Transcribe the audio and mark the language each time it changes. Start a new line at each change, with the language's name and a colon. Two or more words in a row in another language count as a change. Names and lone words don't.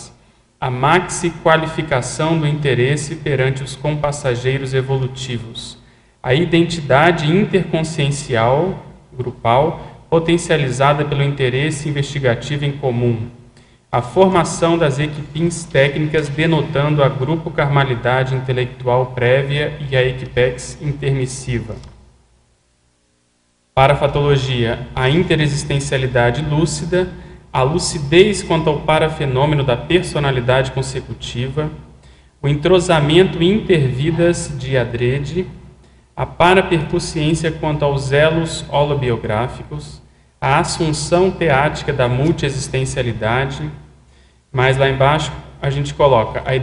Portuguese: A maxi-qualificação do interesse perante os compassageiros evolutivos, a identidade interconsciencial, grupal, potencializada pelo interesse investigativo em comum, a formação das equipins técnicas denotando a grupo-carmalidade intelectual prévia e a equipex intermissiva. Parafatologia, a interexistencialidade lúcida, a lucidez quanto ao parafenômeno da personalidade consecutiva, o entrosamento intervidas de adrede, a parapercussiência quanto aos elos holobiográficos, a assunção teática da multiexistencialidade, mas lá embaixo a gente coloca a